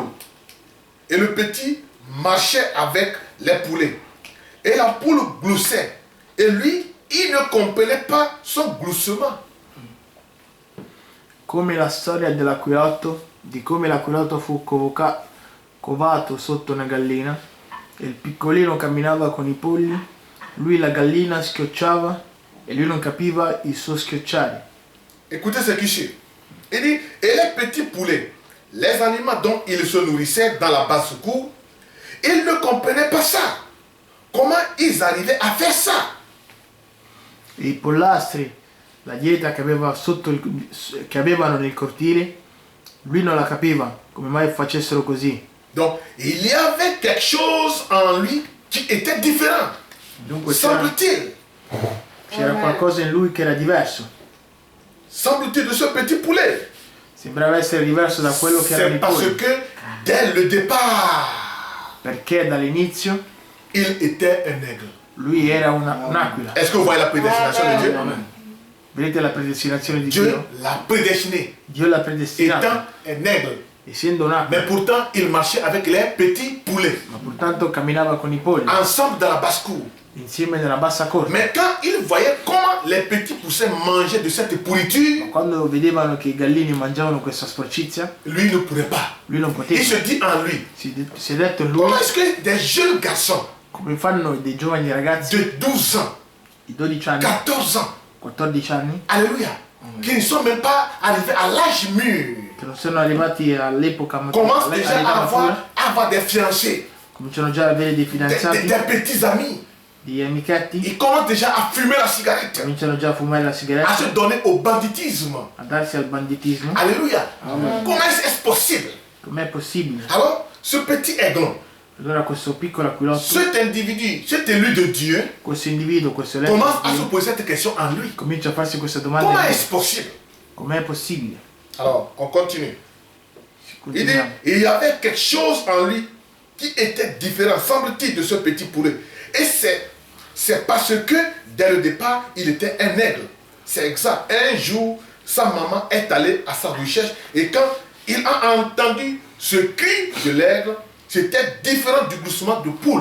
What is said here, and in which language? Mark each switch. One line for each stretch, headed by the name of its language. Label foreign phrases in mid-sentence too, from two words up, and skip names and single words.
French: Et le petit marchait avec les poulets. Et la poule gloussait. Et lui, il ne comprenait pas son gloussement.
Italian: Come la storia dell'aquilotto, di come l'aquilotto fu covato sotto una gallina, e il piccolino camminava con i polli, lui la gallina schiocciava e lui non capiva il suo schiocciare.
French: Écoutez ce qui suit. Il dit, et les petits poulets, les animaux dont ils se nourrissaient dans la basse-cour, ils ne comprenaient pas ça. Comment ils arrivaient à faire ça?
Italian: E i pollastri, la dieta che che avevano nel cortile, lui non la capiva come mai facessero così.
French: Donc, il y avait quelque chose en lui qui était différent.
Italian: Dunque c'era
French: Semble-t-il.
Italian: qualcosa in lui che era diverso.
French: Semble-t-il de ce petit poulet.
Italian: sembrava essere diverso da quello che erano
French: C'est
Italian: i
French: parce
Italian: polli,
French: que dès le départ,
Italian: perché dall'inizio
French: il était un aigle.
Italian: lui era un'aquila.
French: Est-ce que vous voyez la prédestination de Dieu?
Italian: Vedete la predestinazione di
French: Dieu
Italian: Dio?
French: l'a prédestiné,
Italian: Dio l'ha
French: étant
Italian: predestinato,
French: un aigle.
Italian: essendo un'aquila,
French: Mais pourtant, il marchait avec les petits poulets,
Italian: ma pourtanto camminava con i polli,
French: ensemble dans la basse-cour.
Italian: insieme nella bassa corte.
French: Mais quand il voyait comment les petits poussins mangeaient de cette pourriture,
Italian: Quando vedevano che i gallini mangiavano questa sporcizia,
French: lui ne pourrait pas.
Italian: lui non
French: Il
Italian: poteva.
French: se dit en lui,
Italian: Si è detto in lui,
French: comment est-ce que des jeunes garçons
Italian: come fanno dei giovani ragazzi
French: de 12 ans,
Italian: di 12 anni,
French: 14 ans,
Italian: 14 anni,
French: alléluia, qui ne sont même pas arrivés à l'âge mûr,
Italian: che non sono arrivati all'epoca
French: commencent déjà
Italian: all'età
French: à
Italian: matura,
French: avoir des fiancés,
Italian: cominciano già ad avere dei
French: des
Italian: fidanzati,
French: petits amis.
Italian: degli amichetti,
French: Ils commencent déjà à fumer la cigarette,
Italian: cominciano già a fumare la
French: à
Italian: sigaretta,
French: se donner au banditisme.
Italian: a darsi al banditismo.
French: Alléluia. Comment est-ce possible?
Italian: Com'è possibile?
French: Alors, ce petit aiglon,
Italian: Allora questo piccolo aquilotto,
French: cet individu, cet élu de Dieu,
Italian: questo individuo, questo eletto
French: commence
Italian: di
French: à se
Italian: Dio,
French: poser cette question en lui.
Italian: comincia a farsi questa domanda:
French: Comment est-ce possible?
Italian: com'è possibile?
French: Alors, on continue. Il dit,
Italian: Continuiamo.
French: il y avait quelque chose en lui qui était différent, semble-t-il, de ce petit poulet. Et c'est parce que, dès le départ, il était un aigle. C'est exact. Un jour, sa maman est allée à sa recherche et quand il a entendu ce cri de l'aigle, c'était différent du gloussement de poule.